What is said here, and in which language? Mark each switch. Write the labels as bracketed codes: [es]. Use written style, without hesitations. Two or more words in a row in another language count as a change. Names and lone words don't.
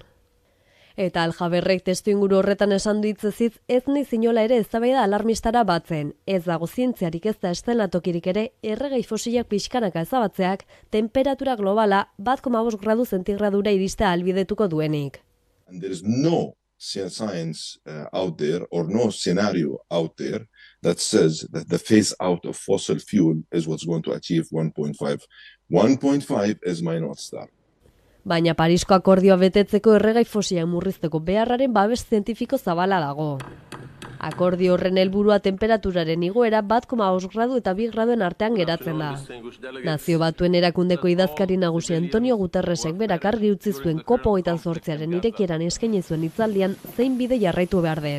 [eu] Eta Al-Jaberrek testuinguru horretan esan du hitzez ez naiz inola ere eztabaida alarmistara batzen, ez dago zientziarik ez da eszenatokirik ere erregai fosilak pixkanaka ezabatzeak temperatura globala 1,5 gradu zentigradura iristea ahalbidetuko duenik. [en] And there is no science out there or no scenario out there that says that the phase out of fossil fuel is what's going to achieve 1.5. 1.5 is my North Star. [eu] Baina Parisko akordioa betetzeko erregai fosilak murrizteko beharraren babes zientifiko zabala dago. Akordio horren helburua temperaturaren igoera 1,5 gradu eta 2 graduen artean geratzen da. Nazio Batuen erakundeko idazkari nagusi Antonio Guterresek berak argi utzi zuen COP28aren irekieran eskaini zuen hitzaldian zein bide jarraitu behar den.